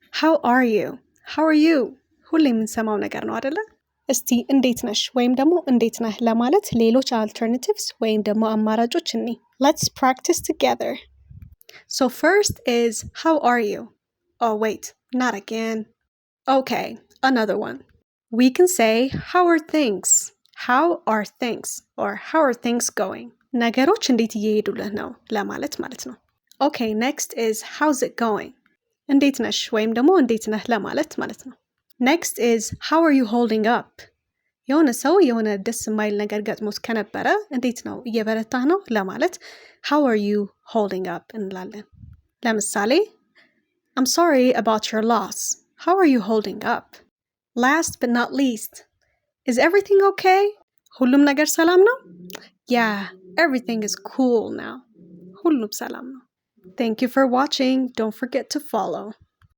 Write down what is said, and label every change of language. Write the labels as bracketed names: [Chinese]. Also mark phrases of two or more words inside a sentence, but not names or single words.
[English] How are you? How are you? [Amharic] ሁሌ የምንሰማው ነገር ነው አይደለ? እስቲ እንዴት ነሽ ወይም ደግሞ እንዴት ነህ ለማለት ሌሎች alternatives ወይም ደግሞ አማራጮች እኒ [English] Let's practice together. So first is how are you? Oh wait, not again. Okay, another one. We can say how are things? How are things? Or how are things going? [Amharic] ነገሮች እንዴት እየሄዱልህ ነው ለማለት ማለት ነው። [English] Okay, next is how's it going? [Amharic] እንዴት ነሽ ወይም ደግሞ እንዴት ነህ ለማለት ማለት ነው። [English] Next is how are you holding up? [Amharic] የሆነ ሰው የሆነ ደስ የማይል ነገር ገጥሞት ከነበረ እንዴት ነው እየበረታህ ነው ለማለት [English] how are you holding up [Amharic] እንላለን። ለምሳሌ [English] I'm sorry about your loss. How are you holding up? Last but not least, is everything okay? [Amharic] ሁሉም ነገር ሰላም ነው? [English] Yeah, everything is cool now. [Amharic] ሁሉም ሰላም ነው። [English] Thank you for watching. Don't forget to follow.